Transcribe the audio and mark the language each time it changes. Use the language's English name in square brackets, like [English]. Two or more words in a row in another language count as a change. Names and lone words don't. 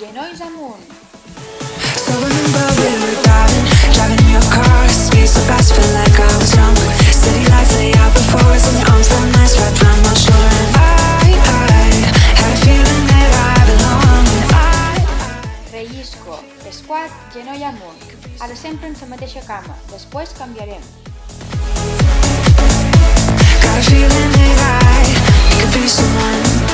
[Catalan] Genolls amunt. [English] So remember we were driving in your car, speed so fast, felt like I was young. City lights lay out before us, and your arms felt nice wrapped around my shoulder. And I had a feeling that I belong. [Catalan] Rellisco, squat, genoll amunt. Ara sempre en la mateixa cama, després canviarem. [English] Got a feeling that I could be someone.